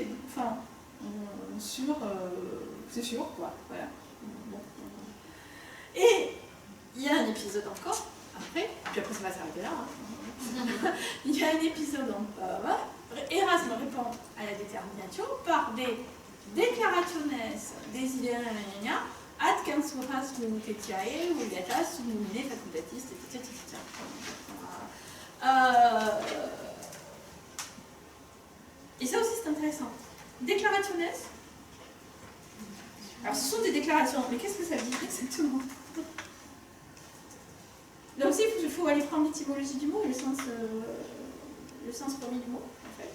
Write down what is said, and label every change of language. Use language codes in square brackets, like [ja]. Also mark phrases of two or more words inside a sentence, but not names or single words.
[fr] Enfin. C'est sûr, quoi. Voilà. Bon. Et il y a un épisode encore, après, puis après ça va s'arrêter là. Il y a un épisode encore. Erasme répond à la détermination par des [la] declarationes desiderata ad censuras munitetiae vulgatas numine facultatis, [fr] etc. Et ça aussi c'est intéressant. Declarationes. Alors ce sont des déclarations, mais qu'est-ce que ça dit exactement? Là aussi il faut aller prendre l'étymologie du mot, le sens premier du mot en fait.